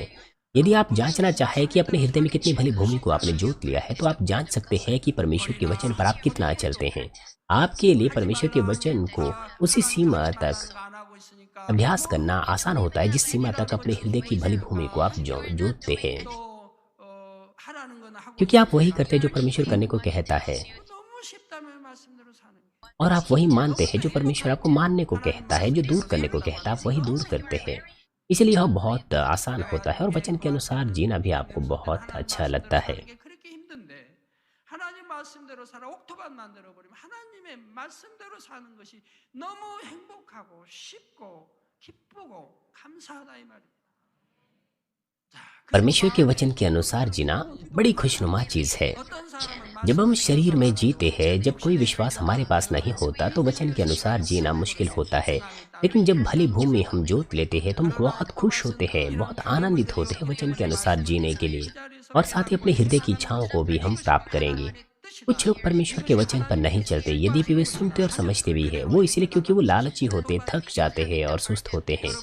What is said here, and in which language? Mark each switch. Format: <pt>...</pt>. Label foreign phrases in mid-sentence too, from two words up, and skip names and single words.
<hi>यदि आप जांचना चाहें कि अपने हृदय में कितनी भली भूमि को आपने जोत लिया है, तो आप जांच सकते हैं कि परमेश्वर के वचन पर आप कितना चलते हैं। आपके लिए परमेश्वर के वचन को उसी सीमा तक अभ्यास करना आसान होता है जिस सीमा तक अपने हृदय की भली भूमि को आप जोतते हैं, क्योंकि आप वही करते हैं जो परमेश्वर करने को कहता है</hi> <ko>너무 쉽다면 말씀대로 사는 게.</ko> <hi>और आप वही मानते हैं जो परमेश्वर आपको मानने को कहता है। जो दूर करने को कहता है आप वही दूर करते हैं। इसलिए यह बहुत आसान होता है और वचन के अनुसार जीना भी आपको बहुत अच्छा लगता है।</hi> <ko>이게 그렇게 힘든데 하나님 말씀대로 살아 옥토밭 만들어 버리면 하나님의 말씀대로 사는 것이 너무 행복하고 쉽고 기쁘고 감사하다 이 말입니다. 자,</ko> <hi>परमेश्वर के वचन के अनुसार जीना बड़ी खुशनुमा चीज है।</hi> <ko>어떤 사람은</ko> <hi>जब हम शरीर में जीते हैं, जब कोई विश्वास हमारे पास नहीं होता तो वचन के अनुसार जीना मुश्किल होता है। लेकिन जब भली भूमि हम जोत लेते हैं तो हम बहुत खुश होते हैं, बहुत आनंदित होते हैं वचन के अनुसार जीने के लिए, और साथ ही अपने हृदय की इच्छाओं को भी हम प्राप्त करेंगे। कुछ लोग परमेश्वर के वचन पर नहीं चलते, यद्यपि वे सुनते और समझते भी है, वो इसलिए क्योंकि वो लालची होते, थक जाते हैं और सुस्त होते हैं।</hi>